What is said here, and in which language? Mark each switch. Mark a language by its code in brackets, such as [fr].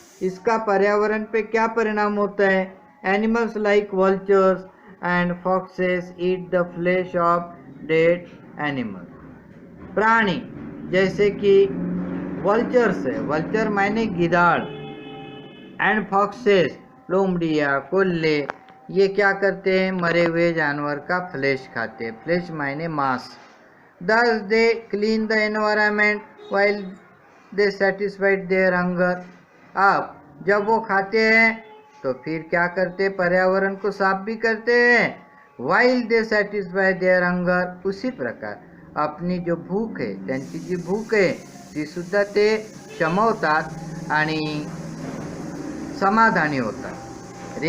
[hi] इसका पर्यावरण पे क्या परिणाम होता है? [en] Animals like vultures and foxes eat the flesh of dead animal. [hi] प्राणी जैसे कि वल्चर्स है, वल्चर मायने गिदाड़, एंड फॉक्सेस लोमड़िया कोल्ले, ये क्या करते हैं? मरे हुए जानवर का फ्लेश खाते हैं। फ्लेश मायने मांस। [en] Thus they clean the environment while they satisfied their hunger. [hi] अब जब वो खाते हैं तो फिर क्या करते हैं? पर्यावरण को साफ भी करते हैं। [en] While they satisfy their hunger, [hi] उसी प्रकार अपनी जो भूख [mr] आहे, त्यांची जी भूक आहे ती सुद्धा ते शमवतात आणि समाधानी होतात।